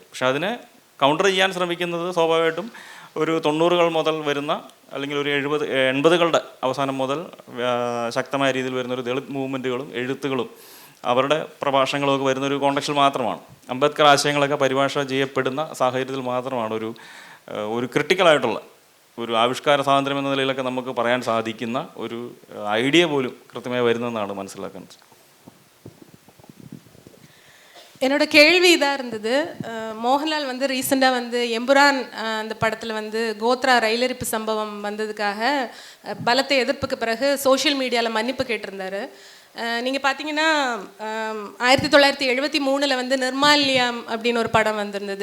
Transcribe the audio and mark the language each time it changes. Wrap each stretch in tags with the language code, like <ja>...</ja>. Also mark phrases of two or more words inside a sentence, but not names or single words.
<ml>പക്ഷെ അതിനെ കൗണ്ടർ ചെയ്യാൻ ശ്രമിക്കുന്നത് സ്വാഭാവികമായിട്ടും ഒരു 90-കൾ മുതൽ വരുന്ന അല്ലെങ്കിൽ ഒരു 80-കളുടെ അവസാനം മുതൽ ശക്തമായ രീതിയിൽ വരുന്ന ഒരു ദളിത് മൂവ്മെൻറ്റുകളും എഴുത്തുകളും അവരുടെ പ്രഭാഷണങ്ങളൊക്കെ വരുന്നൊരു കോണ്ടക്സ്റ്റിൽ മാത്രമാണ്. അംബേദ്കർ ആശയങ്ങളൊക്കെ പരിഭാഷ ചെയ്യപ്പെടുന്ന സാഹചര്യത്തിൽ മാത്രമാണ് ഒരു ക്രിട്ടിക്കലായിട്ടുള്ള ഒരു ആവിഷ്കാര സ്വാതന്ത്ര്യം എന്ന നിലയിലൊക്കെ നമുക്ക് പറയാൻ സാധിക്കുന്ന ഒരു ഐഡിയ പോലും കൃത്യമായി വരുന്നതെന്നാണ് മനസ്സിലാക്കുന്നത്.</ml> <ta>என்னோட கேள்வி இதாக இருந்தது. மோகன்லால் வந்து ரீசெண்டாக வந்து எம்புரான் அந்த படத்தில் வந்து கோத்ரா ரயிலரிப்பு சம்பவம் வந்ததுக்காக பலத்த எதிர்ப்புக்கு பிறகு சோஷியல் மீடியாவில் மன்னிப்பு கேட்டிருந்தார். நீங்கள் பார்த்தீங்கன்னா 1973 வந்து நிர்மால்யம் அப்படின்னு ஒரு படம் வந்திருந்தது.</ta>